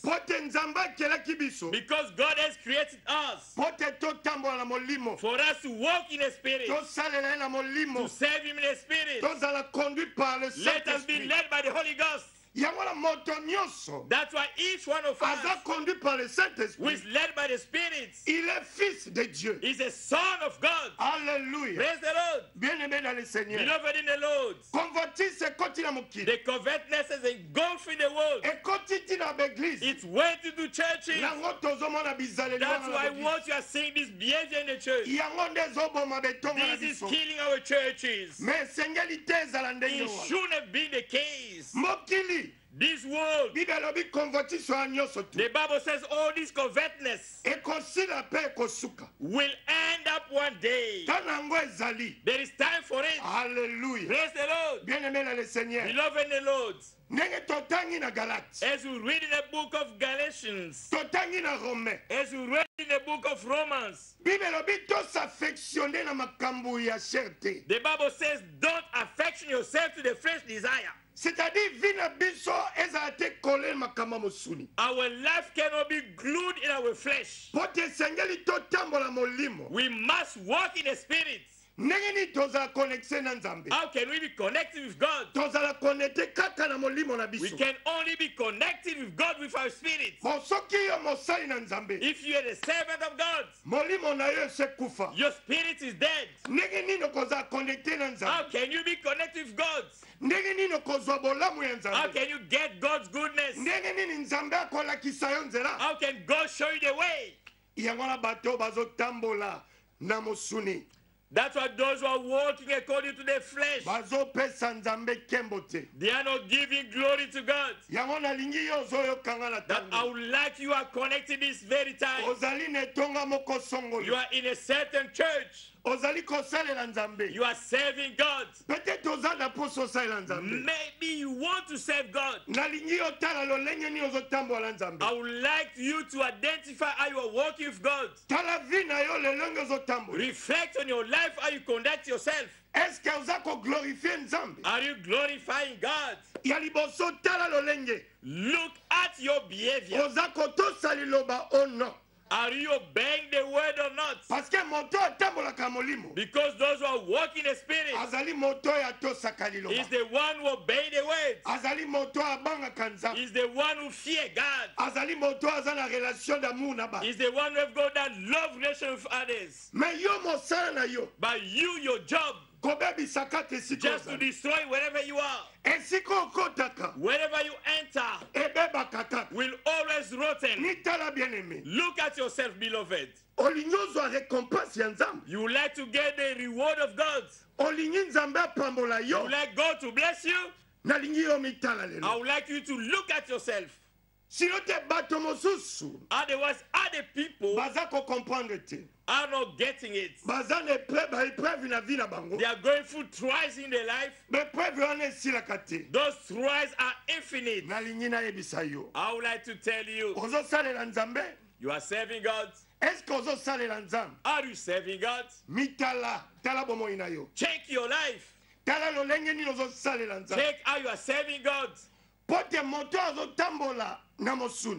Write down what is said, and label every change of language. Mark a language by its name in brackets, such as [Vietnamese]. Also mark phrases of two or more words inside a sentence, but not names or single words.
[English] Because God has created us for us to walk in the Spirit, to serve Him in the Spirit. Let us be led by the Holy Ghost. That's why each one of us [French] conduit par le [English] who [French] Saint-Esprit, [English] is led by the Spirit [French] il est fils de Dieu. [English] is a son of God. Alléluia. Praise the Lord. [French] Bien-aimé dans le Seigneur. [English] Beloved in the Lord. [French] Convoitise continue [Lingala] mokili. [English] The covetousness is engulfing the world. [French] Et continue dans l'église. [English] It's went into churches. [Lingala] Nango tozomona bizaleli. [English] That's why what you are seeing this behavior in the church. [Lingala] Yango nde zoboma betonga na [English] This is [Lingala] biso. [English] killing our churches. [Lingala] Mais sengeli te ezala ndenge [English] It [Lingala] wana. [English] shouldn't have been the case. [Lingala] Mokili. [English] This world, [Lingala] Bible elobi convoitise ya nyonso tu. [English] the Bible says all this covetousness [Lingala] Ekosila pe ekosuka. [English] will end up one day. [Lingala] Tana yango ezali. [English] There is time for it. Alléluia. Praise the Lord. [French] Bien-aimé dans le Seigneur. [English] Beloved in the Lord, [Lingala] Ndenge totangi na Galate. [English] as we read in the book of Galatians, [Lingala] Totangi na Romain. [English] as we read in the book of Romans, [Lingala] Bible elobi tosaffectionne na makambo ya chair te. [English] the Bible says, don't affection yourself to the flesh desire. [Lingala] C'est-à-dire vie na biso ezala te kole makambo mosuni. [English] Our life cannot be glued in our flesh. [Lingala] Po te esengeli totambola molimo. [English] We must walk in the Spirit. [Lingala] Ndenge nini tozala connecte na Nzambe? [English] How can we be connected with God? [Lingala] Tozala connecte kaka na molimo na [English] We [Lingala] biso. [English] can only be connected with God with our spirit. [Lingala] Bon soki yo mosali na Nzambe, [English] If you are the servant of God, [Lingala] molimo na yo esekufa. [English] your spirit is dead. [Lingala] Ndenge nini kozala connecte na [English] How [Lingala] Nzambe? [English] can you be connected with God? [Lingala] Ndenge nini kozwa bolamu ya [English] How [Lingala] Nzambe? [English] can you get God's goodness? [Lingala] Ndenge nini Nzambe akolakisa yo nzela? [English] How can God show you the way? [Lingala] Yango na bato bazotambola na mosuni. [English] That's why those who are walking according to the flesh, [Lingala] Bazopesa Nzambe kembo te. [English] they are not giving glory to God. [Lingala] Yango nalingi yo ozoyokanga na [English] That I [Lingala] tango. [English] would like you are connected this very time. [Lingala] Ozali na etonga moko [English] You [Lingala] songolo. [English] are in a certain church. [Lingala] Ozali kosalela Nzambe. [English] You are serving God. [Lingala] Peut-être oza na poso osalela Nzambe. [English] Maybe you want to serve God. [Lingala] Nalingi otala lolenge ni ozotambola Nzambe. [English] I would like you to identify how you are walking with God. [Lingala] Tala vi na yo lelenge ozotambola. [English] Reflect on your life, how you conduct yourself. [French] Est-ce que [Lingala] oza koglorifie Nzambe? [English] Are you glorifying God? [Lingala] Ya liboso tala lolenge. [English] Look at your behavior. [Lingala] Oza kotosa liloba o non. [English] Are you obeying the word or not? [Lingala] Parce que moto atambolaka molimo. [English] Because those who are walking in the spirit [Lingala] Azali moto ya tosaka [English] is [Lingala] liloba. [English] the one who obey the word. [Lingala] Azali moto abangaka Nzambe. [English] Is the one who fear God. [Lingala] Azali moto aza na [French] relation d'amour [Lingala] na ba. [English] Is the one who have got that love relation with others. [Lingala] Mais yo mosala na yo. [English] But you, your job, [Lingala] Kobebisaka te siko [English] just to [Lingala] ozali. [English] destroy wherever you are. [Lingala] Esiko okotaka. [English] Wherever you enter, [Lingala] Ebebaka kaka. [English] will always rotten. [Lingala] Ni tala [French] bien aimé. [English] Look at yourself, beloved. [Lingala] Olingi ozwa récompense ya Nzambe. [English] You would like to get the reward of God. [Lingala] Olingi Nzambe apambola [English] You [Lingala] yo. [English] would like God to bless you. [Lingala] Nalingi yo mitala [English] I [Lingala] lelo. [English] would like you to look at yourself. [Lingala] Sino te bato mosusu. [English] Otherwise, other people [Lingala] Baza ko comprendre te. [English] are not getting it. [Lingala] Baza na épreuve na vie na bango. [English] They are going through trials in their life. [Lingala] Épreuve wana esilaka te. [English] Those trials are infinite. [Lingala] Nalingi nayebisa yo. [English] I would like to tell you, [Lingala] Ozosalela Nzambe? [English] you are serving God. [French] Est-ce que [Lingala] ozosalela Nzambe? [English] Are you serving God? [Lingala] Mitala, tala bomoi na yo. [English] Check your life. [Lingala] Tala lolenge nini ozosalela Nzambe. [English] Check how you are serving God. [Lingala] Pote moto azotambola na mosuni.